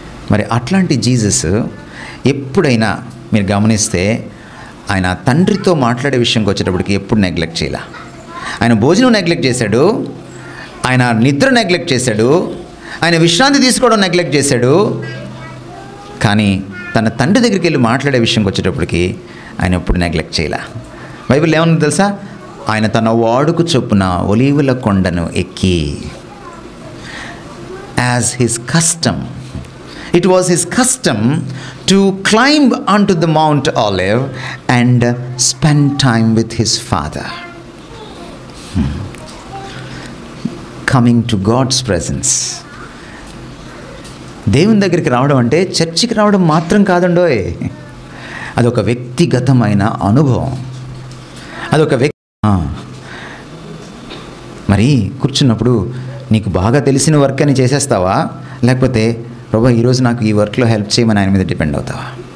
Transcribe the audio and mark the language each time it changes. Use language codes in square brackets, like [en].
[te] మరి అట్లాంటి జీసస్ ఎప్పుడైనా మీరు గమనిస్తే ఆయన తండ్రితో మాట్లాడే విషయంకి వచ్చేటప్పటికి ఎప్పుడు నెగ్లెక్ట్ చేయాల. ఆయన భోజనం నెగ్లెక్ట్ చేశాడు, ఆయన నిద్ర నెగ్లెక్ట్ చేశాడు, ఆయన విశ్రాంతి తీసుకోవడం నెగ్లెక్ట్ చేశాడు. కానీ తన తండ్రి దగ్గరికి వెళ్ళి మాట్లాడే విషయంకి వచ్చేటప్పటికి ఆయన ఎప్పుడు నెగ్లెక్ట్ చేయాల. బైబిల్ ఏమన్నా తెలుసా? ఆయన తన వాడుకు చొప్పున ఒలీవుల కొండను ఎక్కి, [en] As his custom, it was his custom to climb onto the Mount Olive and spend time with his father. Coming to God's presence. [te] దేవుని దగ్గరికి రావడం అంటే చర్చికి రావడం మాత్రం కాదండోయ్, అదొక వ్యక్తిగతమైన అనుభవం. అదొక మరి కూర్చున్నప్పుడు నీకు బాగా తెలిసిన వర్క్ అని చేసేస్తావా, లేకపోతే ప్రభా ఈరోజు నాకు ఈ వర్క్లో హెల్ప్ చేయమని ఆయన మీద డిపెండ్ అవుతావా?